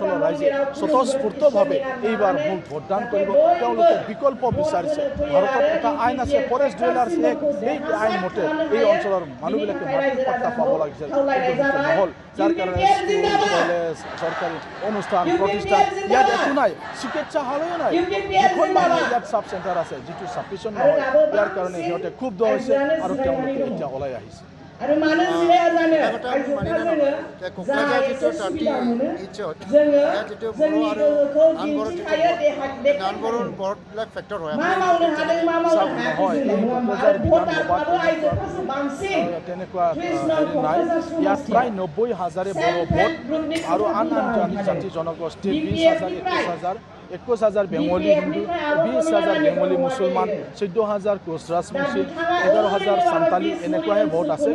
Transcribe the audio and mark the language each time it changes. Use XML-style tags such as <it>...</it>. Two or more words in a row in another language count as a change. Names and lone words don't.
<as>এই অঞ্চলৰ ৰাইজে স্বতঃস্ফূৰ্তভাৱে বাবে এইবাৰ মোক ভোটদান কৰিব তেওঁলোকে বিকল্প বিচাৰিছে ভাৰতত এটা আইন আছে ফৰেষ্ট ডুৱেলাৰ্ছ এক্ট এই আইন মতে এই অঞ্চলৰ মানুহবিলাকে মাটিৰ পট্টা পাব লাগিছিল কিন্তু নহ'ল যাৰ কাৰণে স্কুল কলেজ চৰকাৰী অনুষ্ঠান প্ৰতিষ্ঠান ইয়াত একো নাই চিকিৎসালয়ো নাই দুখনমান ইয়াত</as> <en>sub centre</en> <as>আছে যিটো চাফিচিয়েণ্ট নহয় ইয়াৰ কাৰণে সিহঁতে খুব দ হৈছে আৰু তেওঁলোকে এতিয়া ওলাই আহিছে</as> <brx>आरो मानो जिराया जानो आइजोफ्रा जोङो जा एसे सुबिदा मोनो जोङो जोंनि गोहोखौ दिन्थिखायो मा मावनो हादों मा मावनो हायाखै आरो भोट दानबाबो आइजोफ्रासो बांसिन</brx> <as>তেনেকুৱা নাই ইয়াত প্ৰায় 90,000 বড়ো ভোট আৰু আন জাতি জনগোষ্ঠীৰ 20,000 21,000 বেঙ্গলী হিন্দু 20,000 বেঙ্গলী মুছলমান 14,000 কোচ ৰাজবংশী 11,000 সান্তালী এনেকুৱাহে ভোট আছে</as>